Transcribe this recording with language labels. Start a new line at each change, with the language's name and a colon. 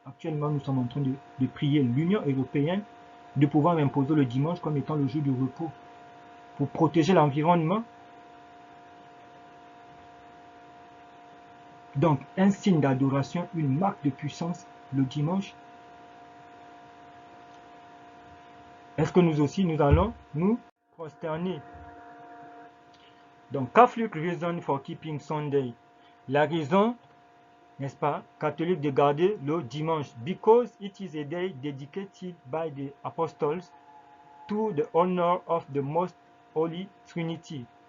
French: Actuellement, nous sommes en train de prier l'Union européenne de pouvoir imposer le dimanche comme étant le jour du repos pour protéger l'environnement. Donc, un signe d'adoration, une marque de puissance, le dimanche. Est-ce que nous aussi, nous allons nous prosterner?
English: Donc, Catholic reason for keeping Sunday.
French: La raison, n'est-ce pas, catholique de garder le dimanche.
English: Because it is a day dedicated by the apostles to the honor of the most holy Trinity.